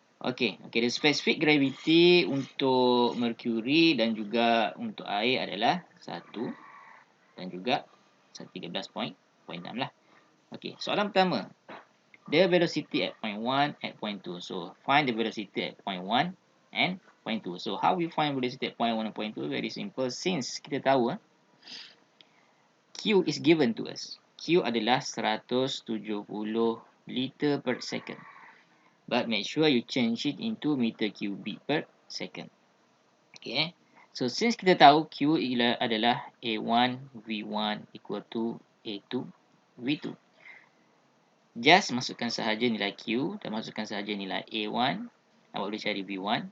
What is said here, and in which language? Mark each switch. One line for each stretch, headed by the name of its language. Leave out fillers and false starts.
Malay: Okay,
English: the specific gravity
Malay: untuk mercury dan juga untuk air adalah 1 dan juga 13.6 lah. Okay, soalan pertama.
English: The velocity at point 1 at point 2. So, find the velocity at point 1 and point 2. So, how we find velocity at point 1 and point 2? Very simple. Since
Malay: kita tahu
English: Q is given to us.
Malay: Q adalah 170 liter per second.
English: But make sure you change it into meter cubic per second. Okay. So, since
Malay: kita tahu
English: Q adalah A1 V1 equal to A2 V2. Just
Malay: masukkan sahaja nilai Q dan masukkan sahaja nilai A1. Awak boleh cari V1.